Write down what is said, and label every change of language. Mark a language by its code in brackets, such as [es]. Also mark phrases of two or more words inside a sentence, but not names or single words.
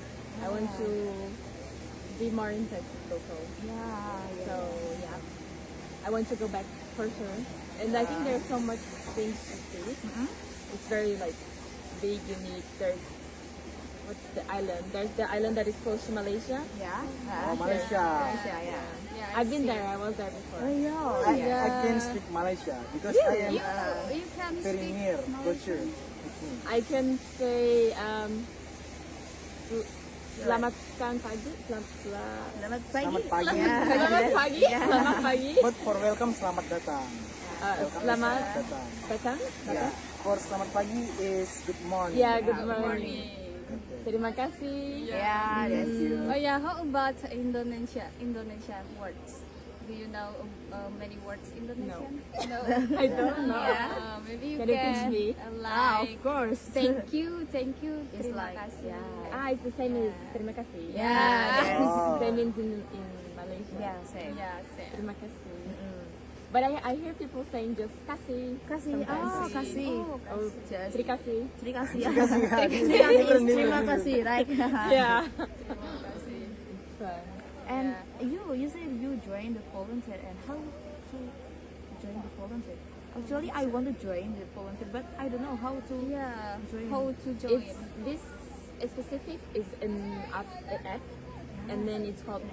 [en] I want to be more in touch with local. Yeah. So yeah, I want to go back for sure. And I think there's so much things to see. It's very like big, unique. There's what's the island? There's the island that is close to Malaysia. Yeah. Oh, Malaysia. Malaysia, yeah. I've been there. I was there before. Oh, yeah. I can speak Malaysia because I am You can very speak near Malaysian. culture with me. I can say [ms] selamat pagi. Selamat pagi. Selamat pagi. [en] Yeah. [ms] Selamat pagi. Selamat pagi. [en] But for welcome, [ms] selamat datang. [en] Welcome is [ms] Selamat datang. datang. [en] Yeah. For [ms] selamat pagi [en] is good morning. Yeah, good morning. Okay. [ms] Terima kasih. [en] Yeah, that's Thank you. Oh yeah, how about Indonesian words? Do you know many words Indonesian? No. I don't know. Yeah, maybe you Can you teach can me? like of course. thank you, It's [id] terima [en] like, [id] kasih. [en] Ah, it's the same as [id] terima kasih. [en] Yeah. Oh. Same in Malaysia. Yeah, same. Yeah, same. [id] Terima kasih. [en] But I hear people saying just kasih. Kasih. sometimes. Oh, kasih. Oh, Just [id] terima kasih. terima kasih. Terima kasih. Terima kasih, right? [en] Yeah. [id] Terima kasih. [en] It's fun. And you said you joined the volunteer, and how to join the volunteer? Actually, I want to join the volunteer, but I don't know how to. Yeah, Join. how to join? It's this specific is an app, and then it's called